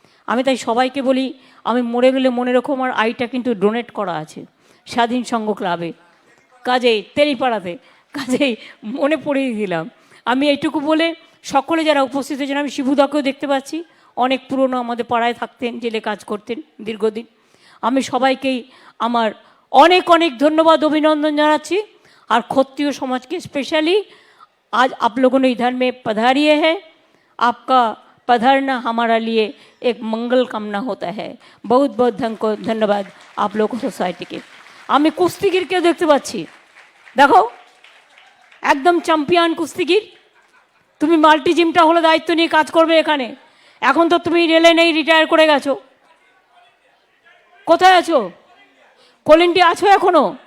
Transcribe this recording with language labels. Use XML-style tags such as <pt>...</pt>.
<bn>আমি তাই সবাইকে বলি, আমি মরে গেলে মনে রেখো আমার আইটা কিন্তু ডোনেট করা আছে স্বাধীন সংঘ ক্লাবে, কাজেই তেলিপাড়াতে, কাজেই মনে পড়িয়ে দিলাম। আমি এইটুকু বলে সকলে যারা উপস্থিত হয়েছেন, আমি শিবুদাকেও দেখতে পাচ্ছি, অনেক পুরনো আমাদের পাড়ায় থাকতেন, জেলে কাজ করতেন দীর্ঘদিন। আমি সবাইকেই আমার অনেক অনেক ধন্যবাদ অভিনন্দন জানাচ্ছি। আর ক্ষত্রিয় সমাজকে</bn> <hi>স্पेशली आज आप लोगों ने इधर में पधारिए हैं, आपका पधारना हमारा लिए एक मंगल कामना होता है। बहुत बहुत धन्यवाद आप लोगों सोसाइटी के।</hi> <bn>আমি কুস্তিগিরকেও দেখতে পাচ্ছি, দেখো একদম চ্যাম্পিয়ন কুস্তিগির। তুমি মাল্টি জিমটা হলো দায়িত্ব নিয়ে কাজ করবে এখানে। এখন তো তুমি রেলে নেই, রিটায়ার করে গেছো, কোথায় আছো? কলিন্টি আছো এখনো?</bn>